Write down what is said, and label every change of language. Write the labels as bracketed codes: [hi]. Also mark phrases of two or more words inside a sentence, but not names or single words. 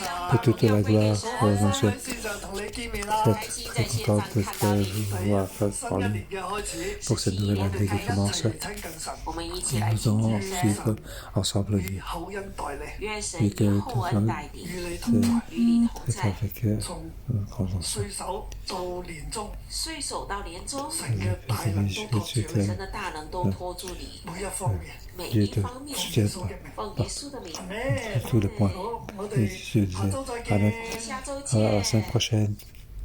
[fr] Pour toute la gloire, mon Dieu. Très content de te voir en ligne pour cette nouvelle année qui commence. Nous allons vivre ensemble. Et que tout le monde est avec grande joie. [zh] 岁首到年终，神神的大能都托住你，每一方面奉耶稣的名， [fr] tous les points. Et je disais, Amen. À la semaine prochaine.